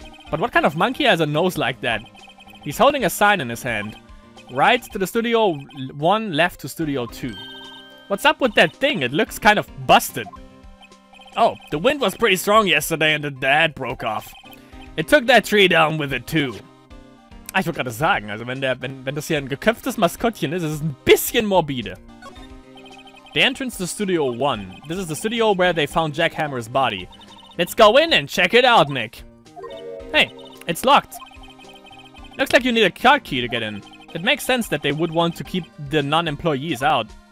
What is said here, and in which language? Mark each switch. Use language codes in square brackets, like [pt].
[en] But what kind of monkey has a nose like that? He's holding a sign in his hand. Right to the Studio 1, left to Studio 2. What's up with that thing? It looks kind of busted. Oh, the wind was pretty strong yesterday and the head broke off. It took that tree down with it too. [de] Ich wollte gerade sagen, also wenn das hier ein geköpftes Maskottchen ist, ist es ein bisschen morbide. [en] The entrance to Studio 1. This is the studio where they found Jack Hammer's body. Let's go in and check it out, Nick. Hey, it's locked. Looks like you need a card key to get in. It makes sense that they would want to keep the non-employees out.